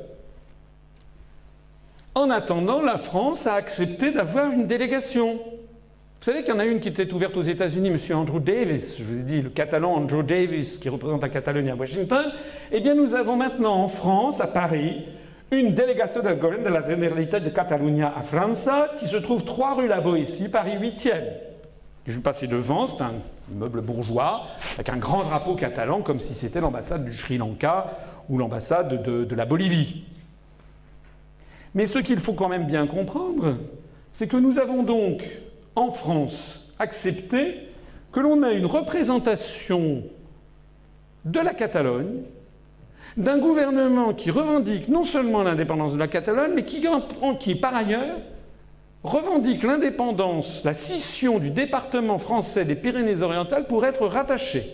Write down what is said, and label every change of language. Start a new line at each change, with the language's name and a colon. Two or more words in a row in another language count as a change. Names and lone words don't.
French: En attendant, la France a accepté d'avoir une délégation. Vous savez qu'il y en a une qui était ouverte aux États-Unis, M. Andrew Davis, je vous ai dit, le Catalan Andrew Davis, qui représente la Catalogne à Washington. Eh bien, nous avons maintenant en France, à Paris, une délégation del Govern de la Generalitat de Catalunya à França, qui se trouve 3 rue La Boétie, Paris 8e. Je vais passer devant, c'est un immeuble bourgeois, avec un grand drapeau catalan, comme si c'était l'ambassade du Sri Lanka ou l'ambassade de la Bolivie. Mais ce qu'il faut quand même bien comprendre, c'est que nous avons donc, en France, accepté que l'on a une représentation de la Catalogne, d'un gouvernement qui revendique non seulement l'indépendance de la Catalogne, mais qui par ailleurs, revendique l'indépendance, la scission du département français des Pyrénées-Orientales pour être rattaché.